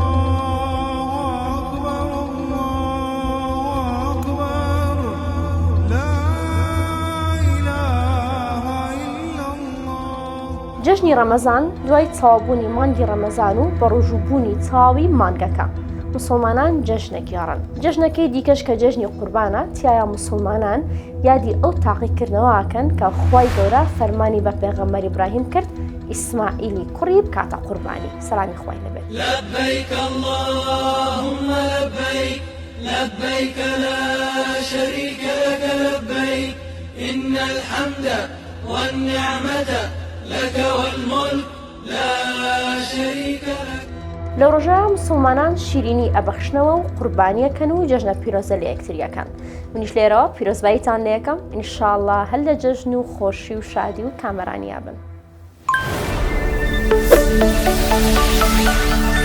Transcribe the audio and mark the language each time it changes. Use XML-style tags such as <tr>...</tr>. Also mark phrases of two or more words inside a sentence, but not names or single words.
<ckb>جەژنی ڕەمەزان دوای تەواوبوونی مانگی ڕەمەزان و بە ڕۆژووبوونی تەواوی مانگەکە مسلمانان جەژنێک گێڕن. جەژنەکەی دیکەش کە جەژنی قوربانە تایە مسلمانان یادی ئەو تاقیکردنەوەکەن کە خوای گەورە فەرمانی بە پێغەمبەر ئیبراهیم کرد ئیسماعیلی کوڕی بکاتە قوربانی. سەلامی خوای لەبێت.</ckb> <ar>لبیک اللهم لبیک لبیک لا شریک لك لبیک إن الحمد والنعمة لك والملك لا شريك لك.</ar> <ckb>لە ڕۆژەیە مسلمانان شیرینی ئەبەخشنەوە و قوربانیەکەن و جەژنە پیرۆزە لە یەکتریەکەن. منیش لێرەوە پیرۆزباییتان لە یەکەم ئینشاءڵڵا هەر لە جەژن و خۆشی و شادی و کامەرانیا بن.</ckb>